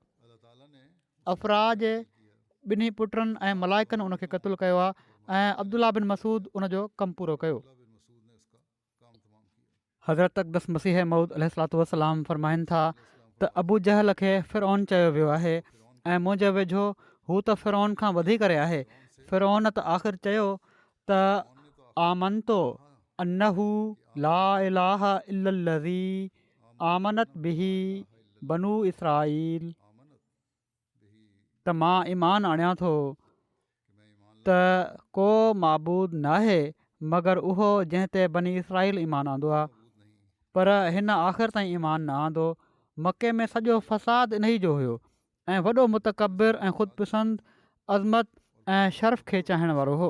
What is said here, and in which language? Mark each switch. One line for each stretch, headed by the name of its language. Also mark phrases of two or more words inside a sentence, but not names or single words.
Sindhi: अफ़रा जे ॿिन्ही पुटनि ऐं मलाइकनि उनखे क़तलु कयो आहे ऐं अब्दुल्ला बिन मसूद उनजो कमु पूरो कयो। हज़रत अक़दस मसीह मऊद
Arabic: عليه الصلاة والسلام
Sindhi: फरमाइनि था त अबू जहल खे फ़िरौन चयो वियो आहे ऐं मुंहिंजे वेझो हू त फ़िरौन खां वधीक करे आहे। फ़िरौन त आख़िर चयो त
Arabic: آمنت أنه لا إله إلا الذي آمنت به بنو إسرائيل,
Sindhi: त मां ईमान आणियां थो त को माबूद नाहे मगर उहो जंहिं ते बनी इसराईल ईमान आंदो आहे, पर हिन आख़िर ताईं ईमान न आंदो। मके में सॼो फ़साद इन ई जो हुयो ऐं वॾो मुतकबिर ऐं ख़ुदिपसंद अज़मत ऐं शर्फ़ खे चाहीण वारो हो।